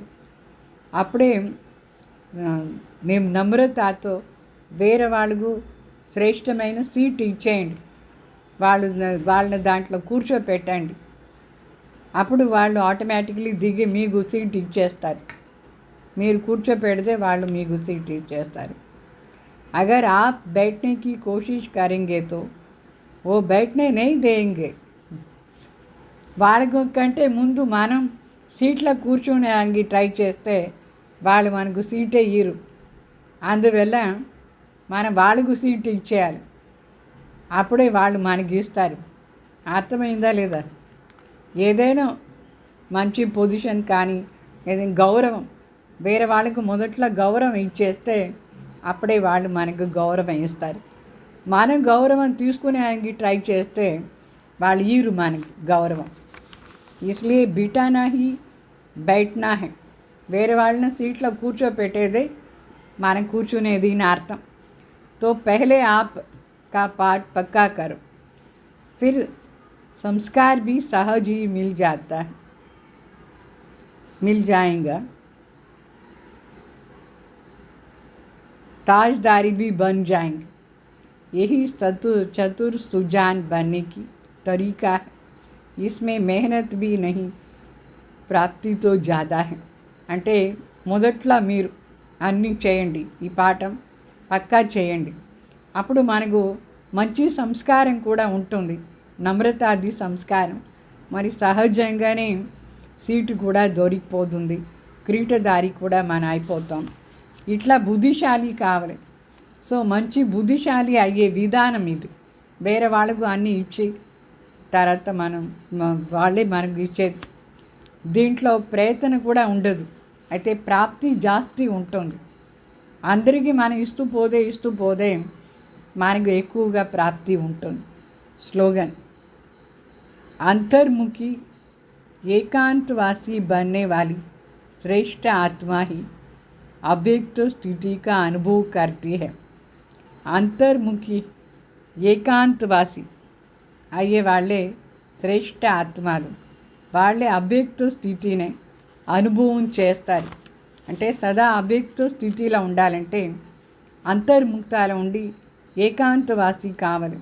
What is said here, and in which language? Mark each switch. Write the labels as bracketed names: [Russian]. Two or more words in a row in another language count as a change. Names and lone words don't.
[Telugu] అప్పుడే మేము నమ్రతతో వేరే వాళ్ళకు శ్రేష్టమైన సీట్ ఇచ్చేయండి, వాళ్ళని దాంట్లో కూర్చోపెట్టండి. అప్పుడు వాళ్ళు ఆటోమేటిక్లీ దిగి మీకు సీట్ ఇచ్చేస్తారు. మీరు కూర్చోపెడితే వాళ్ళు మీకు సీట్ ఇచ్చేస్తారు. [Hindi] अगर आप बैठने की कोशिश करेंगे तो वो बैठने नहीं देंगे. [Telugu] వాళ్ళకు కంటే ముందు మనం సీట్లో కూర్చోడానికి ట్రై చేస్తే వాళ్ళు మనకు సీటే ఇయ్యరు. అందువల్ల మనం వాళ్ళకు సీట్ ఇచ్చేయాలి. అప్పుడే వాళ్ళు మనకి ఇస్తారు. అర్థమైందా లేదా? ఏదైనా మంచి పొజిషన్ కానీ ఏదైనా గౌరవం వేరే వాళ్ళకు మొదట్లో గౌరవం ఇచ్చేస్తే అప్పుడే వాళ్ళు మనకు గౌరవం ఇస్తారు. మనం గౌరవం తీసుకునేకి ట్రై చేస్తే వాళ్ళు ఈరు మనకి గౌరవం. [Hindi] इसलिए बिठाना ही बैठना है. [Telugu] వేరే వాళ్ళని సీట్లో కూర్చోపెట్టేదే మనం కూర్చునేది అని అర్థం. [Hindi] तो पहले आप का पाठ पक्का करो, फिर संस्कार भी सहज ही मिल जाएगा. ताजदारी भी बन जाएंगे. यही चतुर सुजान बनने की तरीका है. इसमें मेहनत भी नहीं, प्राप्ति तो ज़्यादा है. [Telugu] అంటే మొదట్లో మీరు అన్నీ చేయండి, ఈ పాఠం పక్కా చేయండి. అప్పుడు మనకు మంచి సంస్కారం కూడా ఉంటుంది, నమ్రతాది సంస్కారం. మరి సహజంగానే సీటు కూడా దొరికిపోతుంది, క్రీటదారి కూడా మనం అయిపోతాం. ఇట్లా బుద్ధిశాలి కావాలి. సో మంచి బుద్ధిశాలి అయ్యే విధానం ఇది. వేరే వాళ్ళకు అన్నీ ఇచ్చి తర్వాత వాళ్ళే మనకు ఇచ్చేది. దీంట్లో ప్రయత్నం కూడా ఉండదు, అయితే ప్రాప్తి జాస్తి ఉంటుంది. అందరికీ మనం ఇస్తూ పోదే మనకు ఎక్కువగా ప్రాప్తి ఉంటుంది. [Hindi] స్లోగన్ अंतर्मुखी एकांतवासी बनने वाली श्रेष्ठ आत्मा ही अव्यक्त स्थिति का अनुभव करती है. [Telugu] अंतर्मुखी ఏకాంతవాసి అయ్యే వాళ్ళే శ్రేష్ఠ ఆత్మలు. వాళ్ళే అవ్యక్త స్థితిని అనుభవం చేస్తారు. అంటే సదా అవ్యక్త స్థితిలో ఉండాలంటే అంతర్ముక్తాలు ఉండి ఏకాంతవాసి కావాలి.